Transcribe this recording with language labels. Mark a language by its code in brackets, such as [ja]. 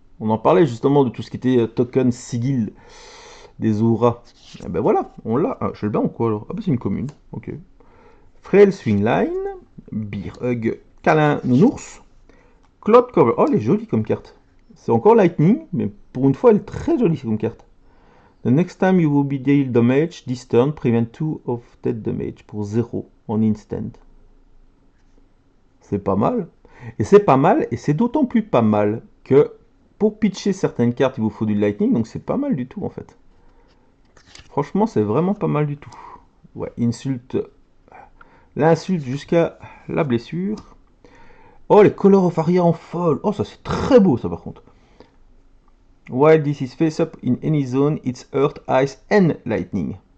[fr] On en parlait justement de tout ce qui était token Sigil des auras. Et ben voilà, on l'a. Ah, je le bats en quoi alors? Ah, bah c'est une commune. Ok. Frail Swingline. Beer Hug. Câlin Nounours. Cloud Cover. Oh, elle est jolie comme carte. C'est encore Lightning, mais pour une fois, elle est très jolie comme carte. [en] The next time you will be dealt damage, this turn, prevent 2 of dead damage. [fr] Pour 0 en instant. C'est pas mal. Et c'est pas mal, et c'est d'autant plus pas mal que pour pitcher certaines cartes, il vous faut du lightning, donc c'est pas mal du tout en fait. Franchement, c'est vraiment pas mal du tout. Ouais, insulte. L'insulte jusqu'à la blessure. Oh, les Color of Aria en folle. Oh, ça c'est très beau ça par contre. [en] While this is face up in any zone, it's earth, ice and lightning.